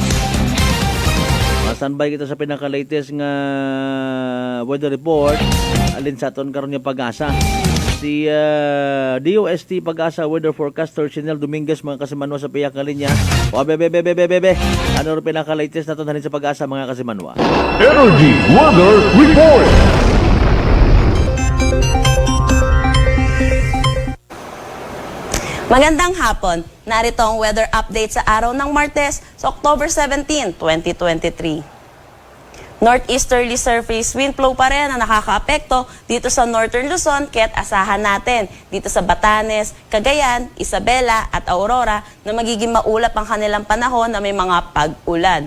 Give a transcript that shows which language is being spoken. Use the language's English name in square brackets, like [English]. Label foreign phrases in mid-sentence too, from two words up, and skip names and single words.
[Hiligaynon] Standby kita sa pinaka-latest nga [English] weather report. [Hiligaynon] Alin sa aton karon nga Pag-asa. Si DOST Pag-asa Weather Forecaster Chanel Dominguez mga kasimanwa sa piyak nga linya. O bebe. Ano rin pinaka-latest naton halin sa Pag-asa mga kasimanwa? [English] Energy Weather Report. [Filipino] Magandang hapon. Narito ang weather update sa araw ng Martes sa October 17, 2023. [English] Northeasterly surface wind flow [Filipino] pa rin ang nakakaapekto dito sa Northern Luzon kaya't asahan natin dito sa Batanes, Cagayan, Isabela at Aurora na magiging maulap ang kanilang panahon na may mga pag-ulan.